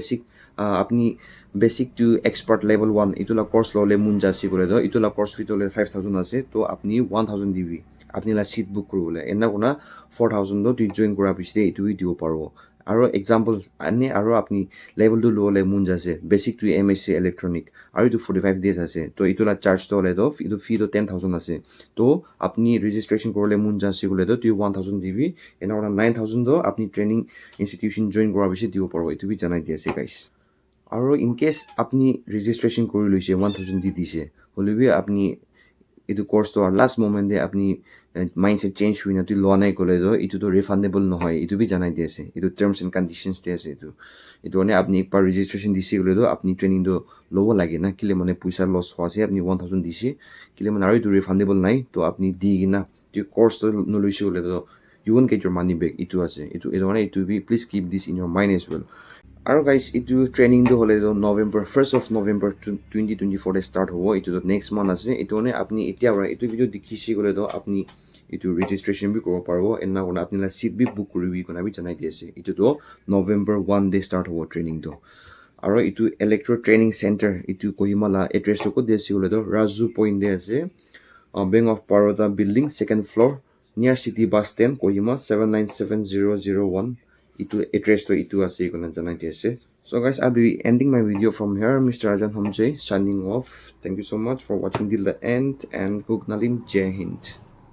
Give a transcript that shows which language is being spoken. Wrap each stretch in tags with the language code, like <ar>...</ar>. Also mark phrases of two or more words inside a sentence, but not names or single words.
<en>basic to expert level</en> <nag>1 itu la course lo le mun jasi gole do itu la course fee to le 5000 ase to apni 1000 dibi apni la seat book korole enna kona 4000 do tu join kora pichite itu dibo parbo aro example ani aro apni level 2 lo le mun jase</nag> <en>basic to MSc electronic</en> <nag>aro itu 45 days ase to itu la charge to le do itu fee to 10000 ase to apni registration korole mun jasi gole do tu 1000 dibi enna kona 9000 do apni</nag> <en>training institution</en> <nag>join kora pichite dibo parbo itu bi janai di ase guys aro</nag> <en>in case</en> <nag>apni registration kori loise 1000 di dise holibi apni itu course to</nag> <en>last moment</en> <nag>de apni</nag> <en>mindset change</en> <nag>huina tu lo nai kole do itu to refundable no hoy itu bi janai di ase itu</nag> <en>terms and conditions</en> <nag>de ase itu one apni ekbar registration disi gole do apni training do lobo lage na kile mane puisa loss hoase apni 1000 disi kile mane aro itu refundable nai to apni di gina tu course to no loise gole do</nag> <en>you won't get your money back</en> <nag>itu ase itu one itu bi</nag> <en>please keep this in your mind as well</en> <nag>aro guys itu training do hole do</nag> <en>November 1st of November 2024</en> <nag>de start hobo itu</nag> <en>next month</en> <nag>ase itu ne apni etia ra itu video dikhishi gole do apni itu registration bi koro parbo enna kona apni la seat bi book koribi kona bi janai di ase itu do November 1 de start hobo training do aro itu electro training center itu Kohima la address ko de ase gole do Raju point de ase Bank of Baroda building</nag> <en>second floor near city bus stand</en> <nag>Kohima 797001 itu address to itu ase kona janai di ase</nag> <en>So guys, I'll be ending my video from here. Mr. Rajan Hamjay signing off. Thank you so much for watching till the end, and Kugnalin</en> <hi>Jai Hind.</hi>